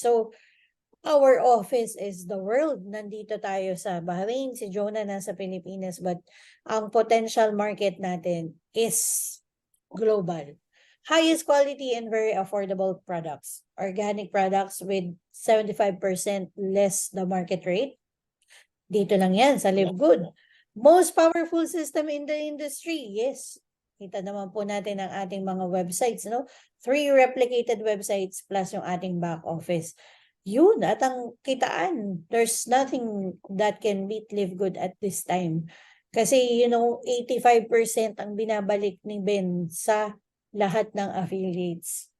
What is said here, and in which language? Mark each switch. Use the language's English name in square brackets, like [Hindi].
[English] So our office is the world. [Filipino] Nandito tayo sa Bahrain, si Jonah nasa Pilipinas, but ang potential market natin is global. [English] Highest quality and very affordable products. Organic products with 75% less the market rate. [Filipino] Dito lang yan sa [English] Live Good. Most powerful system in the industry. Yes. [Filipino] Kita naman po natin ang ating mga websites, no? [English] 3 replicated websites plus [Filipino] yung ating [English] back office. [Filipino] Yun, at ang kitaan, [English] there's nothing that can beat Live Good at this time. [Filipino] Kasi, 85% ang binabalik ni Ben sa lahat ng affiliates.